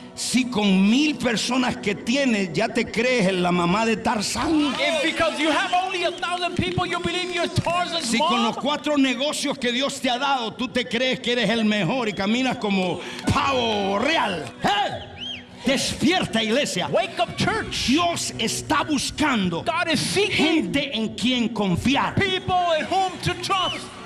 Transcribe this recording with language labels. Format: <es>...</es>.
<es>Si con 1,000 personas que tienes ya te crees en la mamá de Tarzán.</es> <en>If because you have only 1,000 people you believe you're Tarzan's mom.</en> <es>Si con los 4 negocios que Dios te ha dado tú te crees que eres el mejor y caminas como pavo real. ¿Eh? Despierta iglesia.</es> <en>Wake up church.</en> <es>Dios está buscando</es> <en>God is seeking</en> <es>gente en quien confiar.</es> <en>People in whom to trust.</en>